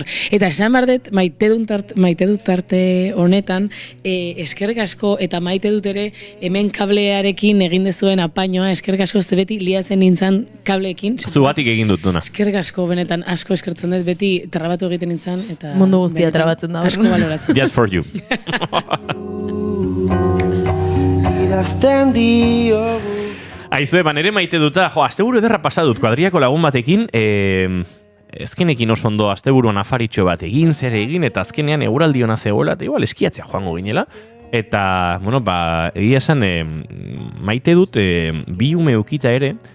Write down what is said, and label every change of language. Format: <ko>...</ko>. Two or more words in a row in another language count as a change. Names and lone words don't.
<eu>Eta esan behar dut, maite dut tarte honetan, eskerrik asko, eta maite dut ere, hemen kablearekin egin dezuen apainoa, eskerrik asko, ez beti liatzen nintzen kableekin. Zugatik egin dut duna. Eskerrik asko, benetan, asko eskertzen dut, beti trabatu egiten nintzen, eta mundu guztia trabatzen da. Asko baloratzen.</eu> <en>Just for you.</en> <eu>Idazten diogu. Aizue, nere maite duta, asteburu ederra pasadut, kuadriako lagun batekin, ezkenekin oso ondo asteburuan afaritxo bat egin, zer egin, eta azkenean eguraldi hona zegoela, eta igual eskiatzea joango ginela, eta, egia esan, maite dut, bi ume ukita ere,</eu>